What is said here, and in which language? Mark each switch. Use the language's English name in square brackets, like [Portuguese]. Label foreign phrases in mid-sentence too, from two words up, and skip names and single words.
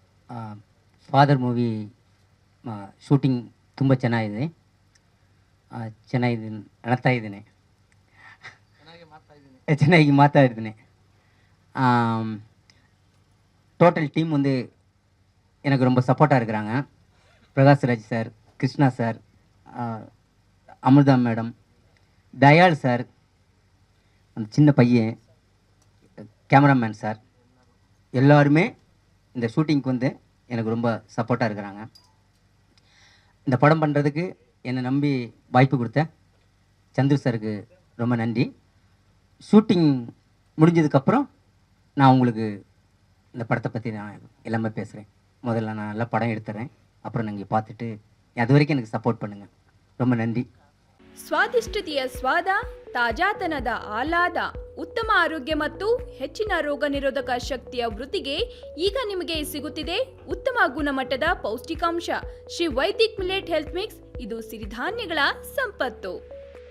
[Kannada] ಫಾದರ್ [English] movie shooting [Kannada] ತುಂಬ ಚೆನ್ನಾಗಿದೆ. ಚೆನ್ನಾಗಿ ಮಾತಾಡಿದ್ದೀನಿ. [English] total team [Tamil] வந்து எனக்கு ரொம்ப சப்போர்ட்டாக இருக்கிறாங்க. பிரகாஷ்ராஜ் சார், கிருஷ்ணா சார், அமிர்தா மேடம், தயாள் சார், அந்த சின்ன பையன், கேமராமேன் சார், எல்லாருமே இந்த ஷூட்டிங்க்கு வந்து எனக்கு ரொம்ப சப்போர்ட்டாக இருக்கிறாங்க. இந்த படம் பண்ணுறதுக்கு என்னை நம்பி வாய்ப்பு கொடுத்த சந்துரு சாருக்கு ரொம்ப நன்றி. ஷூட்டிங் முடிஞ்சதுக்கப்புறம் நான் உங்களுக்கு இந்த படத்தை பற்றி நான் எல்லாமே பேசுகிறேன். முதல்ல நான் நல்லா படம் எடுத்துறேன், அப்புறம் நீங்கள் பார்த்துட்டு அது வரைக்கும் எனக்கு ಸಪೋರ್ಟ್ பண்ணுங்கள். ரொம்ப நன்றி. [Kannada] ಸ್ವಾದಿಷ್ಟತೆಯ ಸ್ವಾದ, ತಾಜಾತನದ ಆಹ್ಲಾದ, ಉತ್ತಮ ಆರೋಗ್ಯ ಮತ್ತು ಹೆಚ್ಚಿನ ರೋಗ ನಿರೋಧಕ ಶಕ್ತಿಯ ವೃದ್ಧಿಗೆ ಈಗ ನಿಮಗೆ ಸಿಗುತ್ತಿದೆ ಉತ್ತಮ ಗುಣಮಟ್ಟದ ಪೌಷ್ಟಿಕಾಂಶ. ಶ್ರೀ ವೈದಿಕ್ ಮಿಲೆಟ್ ಹೆಲ್ತ್ ಮಿಕ್ಸ್, ಇದು ಸಿರಿಧಾನ್ಯಗಳ ಸಂಪತ್ತು.